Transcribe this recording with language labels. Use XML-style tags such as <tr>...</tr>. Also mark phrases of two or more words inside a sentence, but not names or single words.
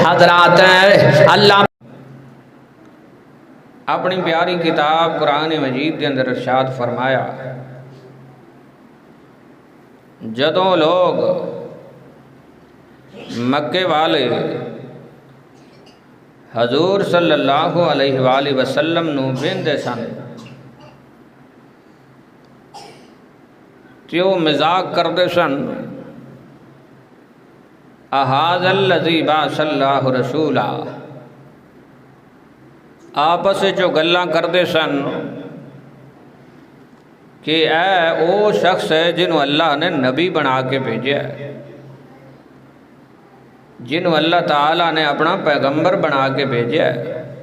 <pa>حضرات اللہ اپنی پیاری کتاب قرآن مجید کے اندر ارشاد فرمایا، جدوں لوک مکے والے حضور</pa> <ar>صلى الله عليه وسلم</ar> <pa>نوں ویندے سن تے وہ مذاق کرتے سن,</pa> <ar>أهذا الذي بعث الله رسولا,</ar> <pa>آپس جو گلاں کرتے سن کہ اے وہ شخص ہے جنہوں اللہ نے نبی بنا کے بھیجا ہے، جنہوں اللہ تعالیٰ نے اپنا پیغمبر بنا کے بھیجا ہے.</pa>